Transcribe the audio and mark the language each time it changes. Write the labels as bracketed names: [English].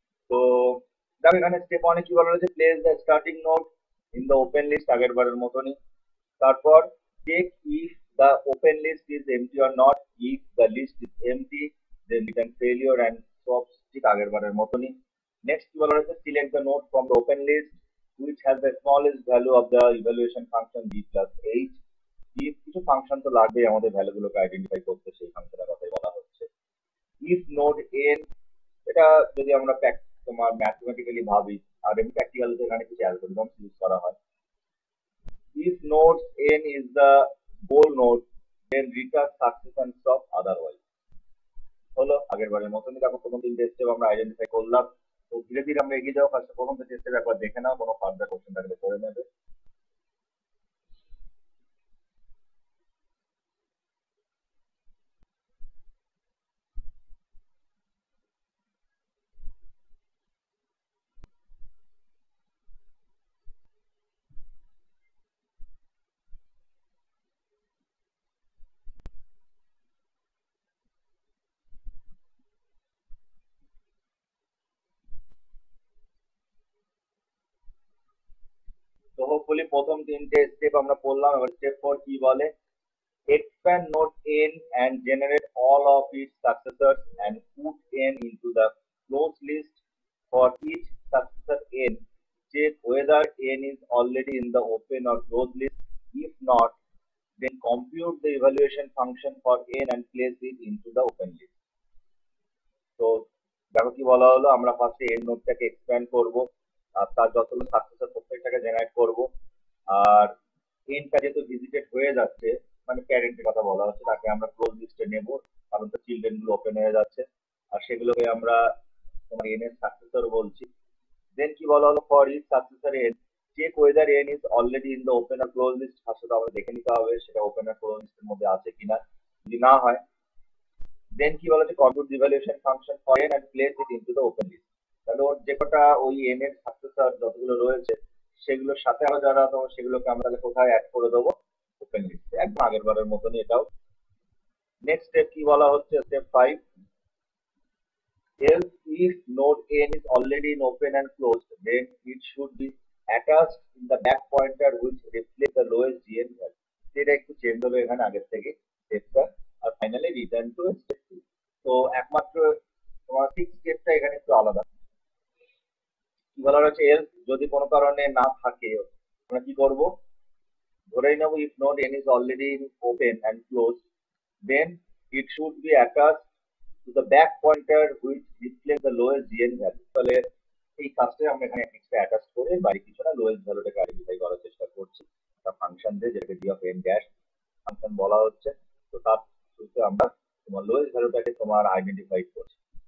[Bangla] তো দেখো এখানে স্টেপ ওয়ানে কি বলা রয়েছে, [English] place the starting node in the open list, [Bangla] আগের বারের মতনই। [English] তারপর check if the open list is empty or not, if the list is empty then return failure and সব, [Bangla] ঠিক আগের বারের মতনই। নেক্সট কি বলা রয়েছে, [English] Select the node from the open list which has the smallest value of the evaluation function b plus h. [Bangla] if কিছু function তো লাগবেই আমাদের ভ্যালুগুলোকে আইডেন্টিফাই করতে, সেই ফাংশনের কথাই বলা হচ্ছে। [English] if node n, [Bangla] এটা যদি আমরা তোমার ম্যাথমেটিক্যালি ভাবি, আর এমনি প্র্যাকটিক্যালি এখানে কিছু অ্যালগরিদম ইউজ করা হয়। [English] if node n is the goal node then return success and stop otherwise. [Bangla] হলো আগের বারের মতনই। দেখো প্রথম তিনটে স্টেপ আমরা আইডেন্টিফাই করলাম, তো ধীরে ধীরে আমরা এগিয়ে যাবো। ফার্স্ট প্রথম স্টেপ একবার দেখে নাও, কোনো ফার্দার কোশ্চেন থাকলে করে নেবে। তো হোপফুলি প্রথম তিনটে স্টেপ আমরা পড়লাম। এবার স্টেপ 4 কি বলে, [English] expand node n and generate all of its successors and put n into the closed list. For each successor n, check whether n is already in the open or closed list. If not, then compute the evaluation function for n and place it into the open list. [Bangla] তো দেখো কি বলা হলো, আমরা ফার্স্টে n নোডটাকে expand করব, আর তার যতগুলো সাকসেসর প্রত্যেকটাকে জেনারেট করব। আর এনটা যেহেতু ভিজিটেড হয়ে যাচ্ছে, মানে প্যারেন্টের কথা বলা হচ্ছে, তাকে আমরা ক্লোজ লিস্টে নেব, কারণ তো চিলড্রেন গুলো ওপেন হয়ে যাচ্ছে, আর সেগুলোকে আমরা তোমার এন এর সাকসেসর বলছি। দেন কি বলা হলো, [English] For each successor n check whether n is already in the open or close list. [Bangla] ফার্স্টে আমরা দেখে নিতে হবে সেটা ওপেন আর ক্লোজ লিস্টের মধ্যে আছে কিনা, যদি না হয় দেন কি বলা হচ্ছে, [English] Compute evaluation function for n and place it into the open list. [Bangla] তাহলে ওর যে কটা ওই এন এর সাকসেসর যতগুলো রয়েছে সেগুলোর সাথে আরো যারা, তো সেগুলোকে আমরা তাহলে কোথায় অ্যাড করে দেবো, ওপেন লিস্টে, একদম আগের বারের মতনই এটাও। নেক্সট স্টেপ কি বলা হচ্ছে, [English] Step 5, else if node n is already in open and closed then it should be attached in the back pointer which reflects the lowest gn value. [Bangla] এটা একটু চেঞ্জ হলো এখানে আগের থেকে স্টেপটা, আর ফাইনালি রিটার্ন টু স্টেপ 2। তো একমাত্র তোমার 6 স্টেপটা এখানে একটু আলাদা। কি বলা হচ্ছে, এলস যদি কোনো কারণে না থাকে আমরা কি করব, ধরেই নেব [English] if node n is already in open and closed, then it should be attached to the back pointer which displays the lowest gn value. [Bangla] তাহলে এই কাজটা আমরা এখানে এক্সট্রা অ্যাটাচ করে বাইরে কিছু না লোয়েস্ট ভ্যালুটাকে আইডেন্টিফাই করার চেষ্টা করছি একটা ফাংশন দিয়ে, যেটাকে g of n dash function বলা হচ্ছে। তো তার থ্রুতে আমরা তোমার লোয়েস্ট ভ্যালুটাকে তোমার আইডেন্টিফাই করছি।